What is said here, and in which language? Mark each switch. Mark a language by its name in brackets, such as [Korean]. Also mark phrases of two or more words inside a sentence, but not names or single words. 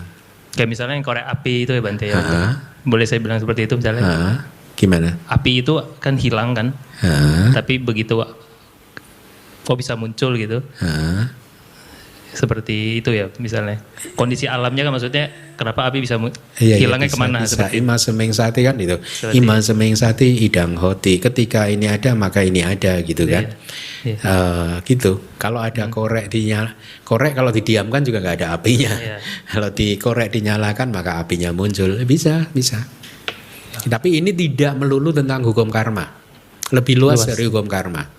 [Indonesian] Kayak misalnya yang korek api itu ya Bante ya. Boleh saya bilang seperti itu misalnya? Gimana? Api itu kan hilang kan, tapi begitu kok bisa muncul gitu. Seperti itu ya misalnya kondisi alamnya kan maksudnya kenapa api bisa hilangnya kemana seperti [Pali] ima seming sati [Indonesian] kan itu [Pali] ima seming sati idang hoti [Indonesian] ketika ini ada maka ini ada gitu kan gitu. Kalau ada korek kalau didiamkan juga nggak ada apinya. Kalau dikorek dinyalakan maka apinya muncul, bisa tapi ini tidak melulu tentang hukum karma, lebih luas dari hukum karma.